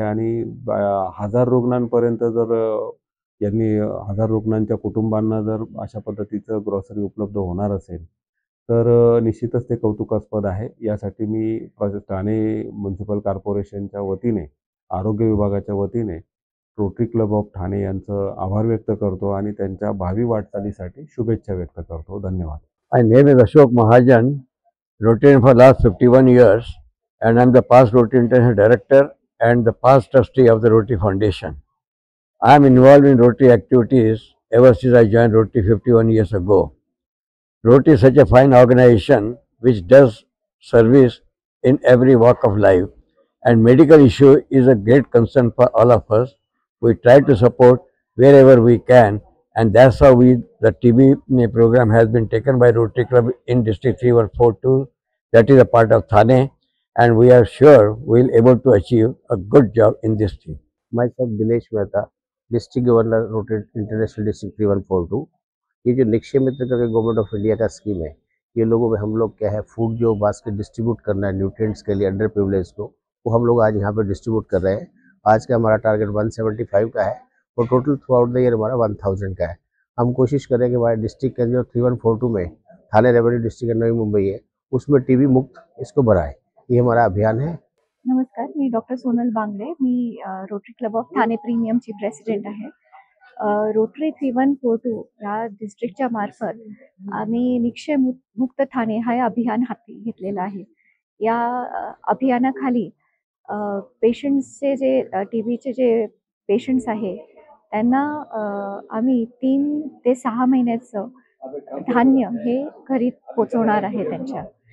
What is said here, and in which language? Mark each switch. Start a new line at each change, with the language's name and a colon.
Marathi: आणि 1000 रुग्णांपर्यंत जर यांनी 1000 रुग्णांच्या कुटुंबांना जर अशा पद्धतीचं ग्रॉसरी उपलब्ध होणार असेल तर निश्चितच ते कौतुकास्पद आहे. यासाठी मी ठाणे म्युनिसिपल कॉर्पोरेशनच्या वतीने, आरोग्य विभागाच्या वतीने रोटरी क्लब ऑफ ठाणे यांचं आभार व्यक्त करतो आणि त्यांच्या भावी वाटचालीसाठी शुभेच्छा व्यक्त करतो. धन्यवाद.
English: My name is Ashok Mahajan, Rotarian for last 51 years, and I am the past Rotary International Director and the past trustee of the Rotary Foundation. I am involved in Rotary activities ever since I joined Rotary 51 years ago. Rotary is such a fine organization which does service in every walk of life, and medical issue is a great concern for all of us. We try to support wherever we can, and that's how the TB program has been taken by Rotary Club in District 3142, that is a part of Thane, and we are sure we will able to achieve a good job in this thing. Myself Dinesh Mehta, District Governor, Rotary International District 3142.
Hindi: ये जो निक्षय मित्र करके government of India का scheme है, ये लोगों में हम लोग क्या है, फूड जो बास्केट डिस्ट्रीब्यूट करना है न्यूट्रिएंट्स के लिए अंडर प्रिविलेज को, वो हम लोग आज यहाँ पर डिस्ट्रीब्यूट कर रहे हैं. आज का हमारा टारगेट 175 का है और total
English: throughout the year
Hindi: हमारा 1000 का है. हम कोशिश करें कि हमारे डिस्ट्रिक्ट के जो 3142 में थाने रेवेन्यू डिस्ट्रिक्ट नवी मुंबई है, उसमें TB मुक्त इसको बढ़ाए. ये हमारा अभियान है.
Marathi: नमस्कार, मी doctor Sonal Bangde. मी rotary club of Thane प्रीमियमची प्रेसिडेंट आहे. रोटरी 3142 या डिस्ट्रिक्टच्या मार्फत आम्ही निक्षय मुक्त ठाणे हा अभियान हाती घेतलेलं आहे. या अभियानाखाली पेशंट्सचे जे TBचे जे पेशंट्स आहे त्यांना आम्ही 3 ते 6 महिन्याचं धान्य हे घरी पोचवणार आहे त्यांच्या.